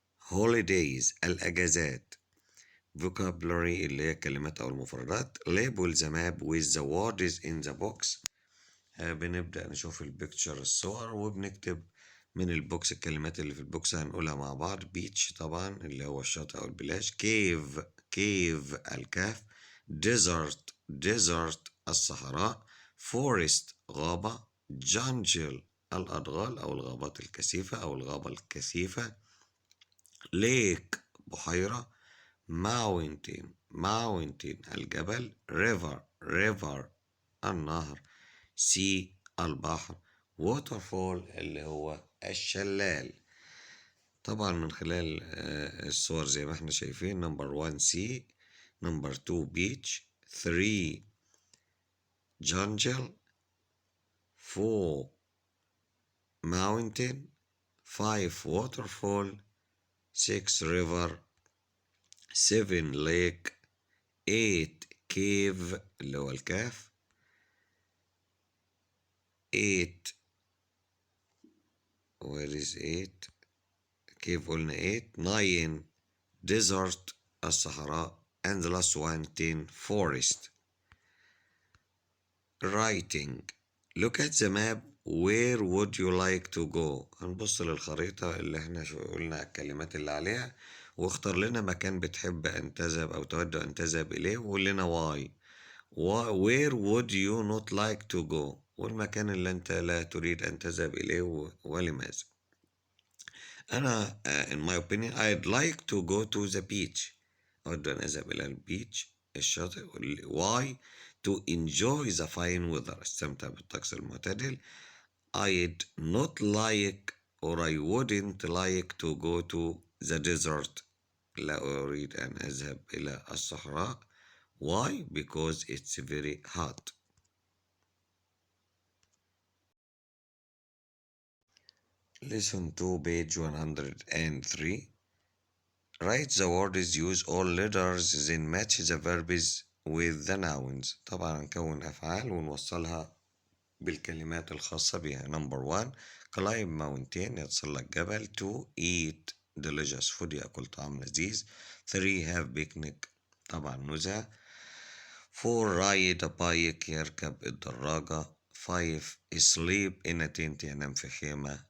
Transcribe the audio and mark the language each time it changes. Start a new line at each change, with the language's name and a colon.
Arabic: holidays الأجازات. vocabulary اللي هي كلمات أو المفردات.
English: label the map with the words in the box.
Arabic: بنبدأ نشوف البيكتشر الصور وبنكتب من البوكس الكلمات اللي في البوكس هنقولها مع بعض. بيتش طبعا اللي هو الشاطئ أو البلاج. كيف الكهف. ديزرت الصحراء. فورست غابة. جانجل الأدغال أو الغابات الكثيفة أو الغابة الكثيفة. ليك بحيرة. ماونتين الجبل. ريفر النهر. سي البحر. ووترفول اللي هو الشلال. طبعا من خلال الصور زي ما احنا شايفين.
English: Number 1 sea. Number 2 beach. 3 jungle. 4 mountain. 5 waterfall. 6 river. 7 lake.
Arabic: 8 cave اللي هو الكهف.
English: 8 where is 8
Arabic: كيف قلنا
English: 8 9 desert الصحراء and the last one 10 forest. writing. look at the map. where would you like to go.
Arabic: هنبص للخريطة اللي احنا قلنا الكلمات اللي عليها واختار لنا مكان بتحب أن تذهب أو تود أن تذهب إليه وقول لنا
English: why. where would you not like to go.
Arabic: والمكان اللي أنت لا تريد أن تذهب إليه ولماذا. أنا
English: in my opinion I'd like to go to the beach.
Arabic: أود أن أذهب إلى البيتش الشاطئ.
English: why. to enjoy the fine weather.
Arabic: استمتع بالطقس المعتدل.
English: I'd not like or I wouldn't like to go to the desert.
Arabic: لا أريد أن أذهب إلى الصحراء.
English: why. because it's very hot. Listen to page 103. Write the words. Use all letters then match the verbs with the nouns.
Arabic: طبعا نكون أفعال ونوصلها بالكلمات الخاصة بها.
English: Number 1 climb mountain
Arabic: يتسلق جبل.
English: 2 eat delicious food
Arabic: يأكل طعام لذيذ.
English: 3 have picnic
Arabic: طبعا نزهة.
English: 4 ride a bike
Arabic: يركب الدراجة.
English: 5 sleep in a tent
Arabic: ينام في خيمة.